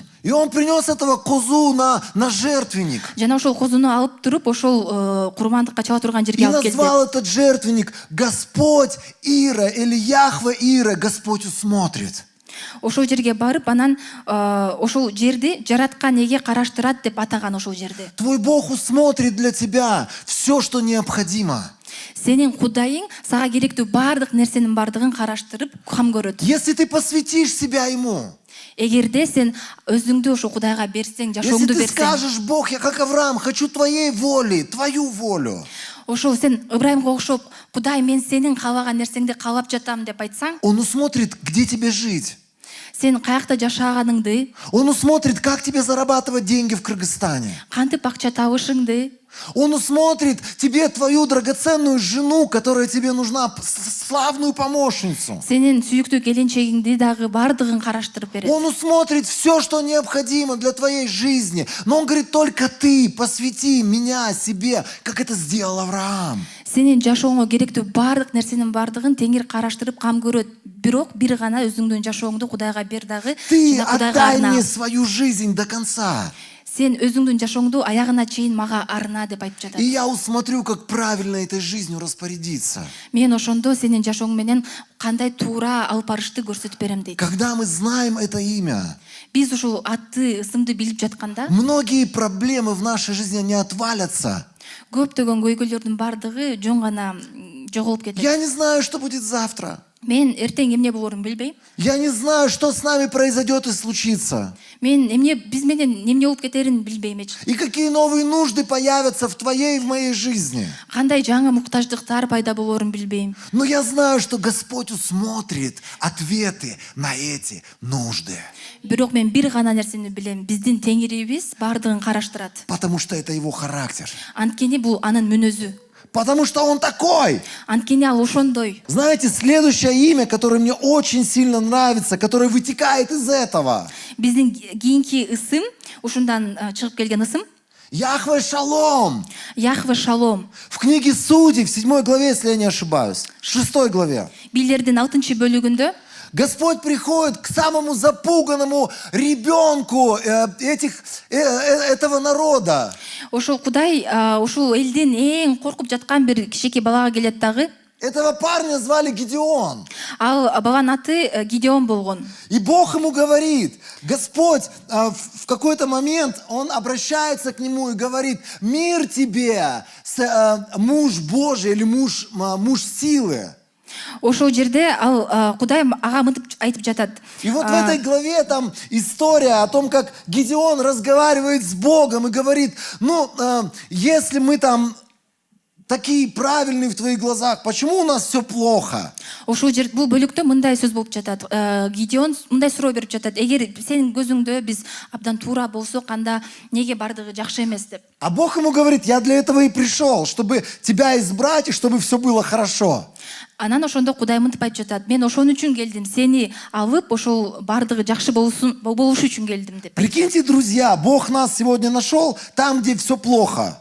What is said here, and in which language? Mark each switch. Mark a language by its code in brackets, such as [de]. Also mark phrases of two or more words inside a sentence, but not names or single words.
[ru] И он принес этого козу на жертвенник. [ky] Жана ошол козуну алып туруп ошол курмандыкка чала турган [ru] И [ky] жерге алып келди. [ru] назвал этот жертвенник Господь Ира или Яхве Ира, Господь усмотрит. [ky] Ошол жерге барып, анан ошол жерди жараткан эге караштырат деп атаган ошол жерди. [ru] Твой Бог усмотрит для тебя все, что необходимо. [ky] Сенин Кудайың сага керектүү бардык нерсенин бардыгын караштырып кам көрөт. [ru] Если ты посвятишь себя Ему, [ky] Эгерде сен өзүңдү ошо Кудайга берсең, [ru] если [ky] жашооңду [ru] ты [ky] берсең, [ru] скажешь: Бог, я как Авраам, хочу твоей воли, твою волю, [ky] ошол сен Ыбрайымга окшоп, Кудай, мен сенин каалаган нерсеңди каалап жатам деп айтсаң, [ru] Он усмотрит, где тебе жить. [ky] сен каякта жашаганыңды, [ru] Он усмотрит, как тебе зарабатывать деньги в Кыргызстане. [ky] кантип акча табышыңды, [ru] Он усмотрит тебе твою драгоценную жену, которая тебе нужна, славную помощницу. [ky] сенин сүйүктүү келинчегиңди дагы бардыгын караштырып берет. [ru] Он усмотрит все, что необходимо для твоей жизни. Но Он говорит: только ты посвяти меня себе, как это сделал Авраам. [ky] Сенин жашооңо керектүү бардык нерсенин бардыгын теңир караштырып кам көрөт. Бирок бир гана өзүңдүн жашооңду Кудайга бер дагы, [ru] Ты [ky] жана Кудайга [ru] отдай [ky] арна. [ru] мне свою жизнь до конца. [ky] Сен өзүңдүн жашооңду аягына чейин мага арна деп айтып [ru] И [ky] жатат. [ru] я усмотрю, как правильно этой жизнью распорядиться. [ky] Мен ошондо сенин жашооң менен кандай туура алып барышты көрсөтүп берем дейт. [ru] Когда мы знаем это имя, [ky] Биз ушул атты, ысымды билип жатканда, [ru] многие проблемы в нашей жизни не отвалятся. [ky] көптөгөн көйгөйлөрдүн бардыгы жөн гана жоголуп кетет. [ru] Я не знаю, что будет завтра. [ky] Мен эртең эмне болорун билбейм. [ru] Я не знаю, что с нами произойдет и случится. [ky] Мен биз менен эмне болуп кетерин билбейм эч. [ru] И какие новые нужды появятся в твоей и в моей жизни. [ky] Кандай жаңы муктаждыктар пайда болорун билбейм. [ru] Но я знаю, что Господь усмотрит ответы на эти нужды. [ky] Бирок мен бир гана нерсени билем. Биздин Теңирибиз бардыгын караштырат. [ru] Потому что это Его характер. [ky] Анткени бул анын мүнөзү. [ru] Потому что Он такой. [ky] Анткени ал ошондой. [ru] Знаете, следующее имя, которое мне очень сильно нравится, которое вытекает из этого. [ky] Биздин кийинки ысым, ушундан чыгып келген ысым, [ru] Яхве Шалом. [ky] Яхве Шалом. [ru] В книге Судей, в 7 главе, если я не ошибаюсь, 6 главе. [ky] Бийлердин 6-бөлүгүндө [ru] Господь приходит к самому запуганному ребенку этого народа. [ky] ошол Кудай ушул элдин эң коркуп жаткан бир кичинекей балага келет дагы. [ru] Этого парня звали Гедеон. [ky] Ал баланын аты Гидеон болгон. [ru] И Бог ему говорит, Господь в какой-то момент, Он обращается к нему и говорит: мир тебе, муж Божий или муж силы. [ky] Ошол жерде ал Кудай ага мынтип айтып жатат. [ru] И вот в этой главе там история о том, как Гедеон разговаривает с Богом и говорит: если мы там такие правильные в твоих глазах, почему у нас все плохо? [ky] Ошол жер бул бөлүктө мындай сөз болуп жатат. Гидеон мындай суроо берип жатат. Эгер сенин көзүңдө биз абдан туура болсок, анда неге бардыгы жакшы эмес деп. [ru] А Бог ему говорит: я для этого и пришел, чтобы тебя избрать и чтобы все было хорошо. [ky] Анан ошондо Кудай мынтип айтып жатат. Мен ошон үчүн келдим, сени алып, ошол бардыгы жакшы болуш үчүн келдим деп. [ru] Прикиньте, друзья, Бог нас сегодня нашел там, где все плохо.